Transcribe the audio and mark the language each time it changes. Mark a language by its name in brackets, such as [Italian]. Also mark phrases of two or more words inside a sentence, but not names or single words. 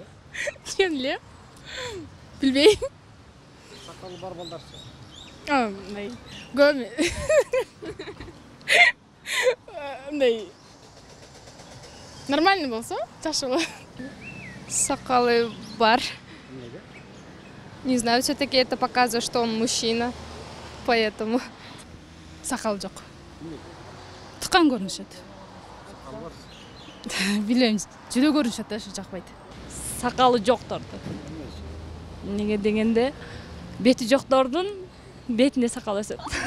[Kyrgyz] Мен билем. Билбейм. Сакалы бар балдарчы. Мындай көп. Мындай нормальный болсо, жакшы болот. Сакалы бар. Эмнеге? [Russian] Не знаю, все-таки это показывает, что он мужчина. Поэтому. [Kyrgyz] Сакалы жок. Эмнеге? Тыккан көрүнүшөт. Сакалы бар. Билем, жүдө көрүнүшөт да, ошо жакпайт. Сакалы жокторду. Неге дегенде бети жоктордун бетинде сакал өсөт.